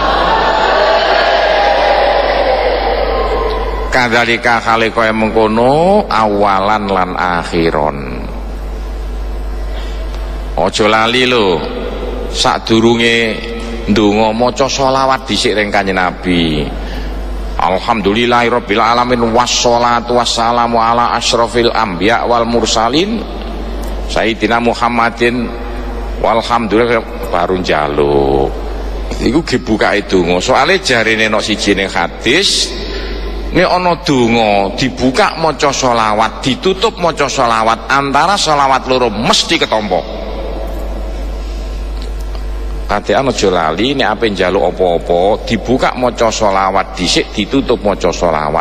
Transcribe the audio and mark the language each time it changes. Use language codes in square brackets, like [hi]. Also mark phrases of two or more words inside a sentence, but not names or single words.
[jv] Kadzalika kale kaya mengkono awalan lan akhiron. Aja lali lho sadurunge ndonga maca sholawat dhisik ring Kanjeng Nabi. [ar] الحمد لله رب العالمين والصلاة والسلام على أشرف الأنبياء والمرسلين سيدنا محمد والحمد لله [jv] baru njaluk. Iku gebukake donga. Soale jarene nek siji ning hadis nek ana donga dibuka maca sholawat, ditutup maca sholawat, antara sholawat loro mesti ketompo. Katekan aja lali nek ape njaluk apa-apa dibuka maca sholawat dhisik, ditutup maca sholawat.